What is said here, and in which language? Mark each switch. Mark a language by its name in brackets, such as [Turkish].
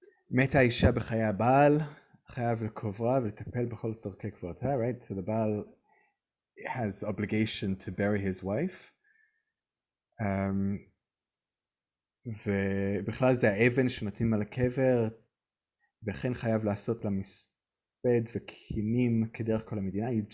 [Hebrew] מתה האישה בחיי הבעל, חייב לקוברה ולטפל בכל צורכי קברתה, right? [English] So the Baal has the obligation to bury his wife. [Hebrew] ובכלל זה האבן שנותנים על הקבר, וכן חייב לעשות לה מספד וקינים כדרך כל המדינה.